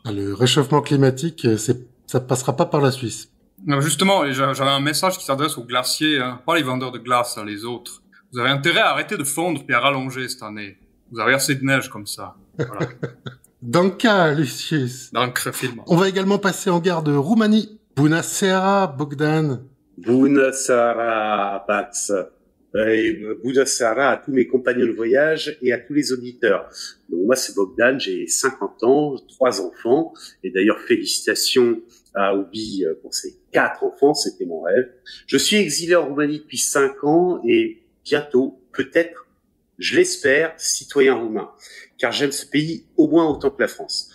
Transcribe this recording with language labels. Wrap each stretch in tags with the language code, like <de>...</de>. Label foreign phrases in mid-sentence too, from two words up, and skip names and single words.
<fr>Le réchauffement climatique, ça passera pas par la Suisse. Justement, j'avais un message qui s'adresse aux glaciers, pas les vendeurs de glace, les autres. Vous avez intérêt à arrêter de fondre puis à rallonger cette année. Vous avez assez de neige comme ça. Voilà.</fr> <de>Danka, Lucius. Danke vielmals.</de> <fr>On va également passer en gare de Roumanie.</fr> <ro>Bună seara, Bogdan. Bună seara, Pax. Bună seara</ro> <fr>à tous mes compagnons de voyage et à tous les auditeurs. Donc moi c'est Bogdan, j'ai 50 ans, 3 enfants, et d'ailleurs félicitations à Ubi pour ses 4 enfants, c'était mon rêve. Je suis exilé en Roumanie depuis 5 ans et bientôt, peut-être, je l'espère, citoyen roumain, car j'aime ce pays au moins autant que la France.</fr>